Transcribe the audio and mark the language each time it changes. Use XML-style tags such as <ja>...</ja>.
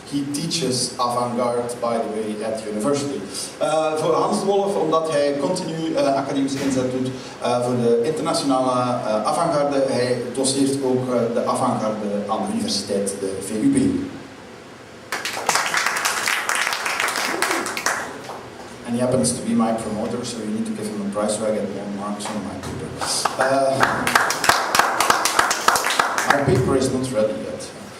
<en>He teaches avant-garde, by the way, at the university.</en> <nl>Voor Hans de Wolf, omdat hij continu academische inzet doet voor de internationale avant-garde. Hij doseert ook de avant-garde aan de universiteit, de VUB.</nl> <en>And he happens to be my promoter, so you need to give him a prize so I get 1 mark on my paper. My paper is not ready yet.</en>